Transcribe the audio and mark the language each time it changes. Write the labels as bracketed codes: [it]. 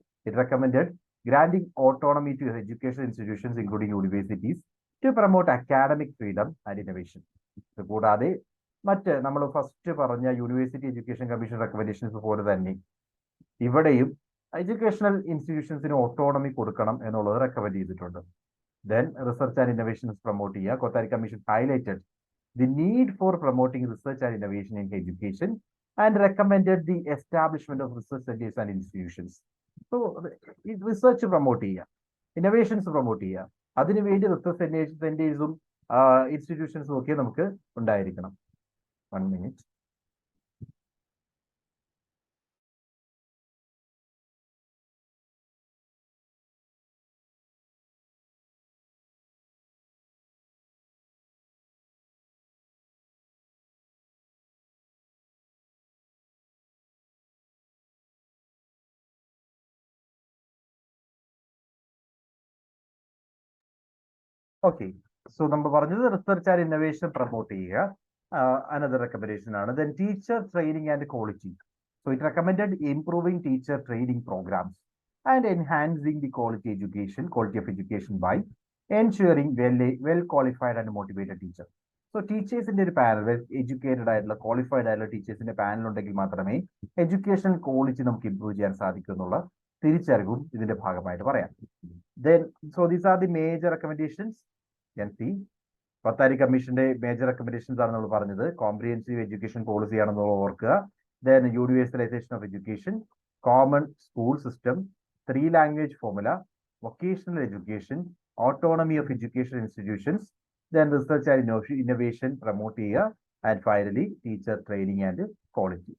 [en] It recommended granting autonomy to education institutions including universities to promote academic freedom and innovation. [ml] കൂടാതെ മറ്റ് നമ്മൾ first പറഞ്ഞ university education commission recommendations പോലെ തന്നെ ഇവിടെയും എഡ്യൂക്കേഷണൽ ഇൻസ്റ്റിറ്റ്യൂഷൻസിന് ഓട്ടോണമി കൊടുക്കണം എന്നുള്ളത് റെക്കമെൻഡ് ചെയ്തിട്ടുണ്ട്. [en] Then research and innovations promote ചെയ്യുക. Kothari Commission highlighted the need for promoting research and innovation in education and recommended the establishment of research centers and institutions. So research promote ചെയ്യുക, innovations promote ചെയ്യുക. [ml] അതിനുവേണ്ടി research സെന്റേഴ്സും ഇൻസ്റ്റിറ്റ്യൂഷൻസും ഒക്കെ നമുക്ക് ഉണ്ടായിരിക്കണം. [en] 1 minute. [ml] Okay, so നമ്മൾ പറഞ്ഞത് research and innovation promote ചെയ്യുക. Another recommendation ആണ്. [en] Then teacher training and quality. So it recommended improving teacher training programs and enhancing the quality of education by ensuring well qualified and motivated teacher. [ml] So ടീച്ചേഴ്സിന്റെ ഒരു panel, well educated ആയിട്ടുള്ള qualified ആയിട്ടുള്ള ടീച്ചേഴ്സിന്റെ panel ഉണ്ടെങ്കിൽ മാത്രമേ education quality നമുക്ക് improve ചെയ്യാൻ സാധിക്കൂ എന്നുള്ള തിരിച്ചറിവും ഇതിന്റെ ഭാഗമായിട്ട് പറയാം. [en] Then, so these are the major recommendations. You can see [ml] Kothari കമ്മീഷന്റെ മേജർ റെക്കമെൻഡേഷൻസ് ആണ് നമ്മൾ പറഞ്ഞത്. കോംപ്രിഹെൻസീവ് എഡ്യൂക്കേഷൻ പോളിസി ആണെന്ന് ഓർക്കുക. [en] Then universalisation of education, common school system, 3 language formula, vocational education, autonomy of education institutions, then research and innovation promote ചെയ്യുക, and finally teacher training and quality.